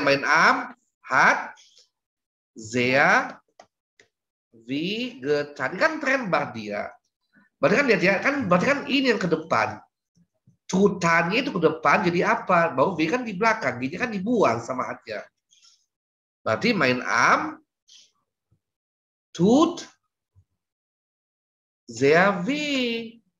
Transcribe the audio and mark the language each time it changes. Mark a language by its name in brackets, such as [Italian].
[German] Mein Arm hat sehr weh getan. [Indonesian] Kan trennbar dia. Berarti kan lihat ya. Berarti kan ini yang ke depan. Tutannya itu ke depan. Jadi apa? Baru W kan di belakang. Gini kan dibuang sama hatnya. Berarti [German] mein Arm tut sehr weh.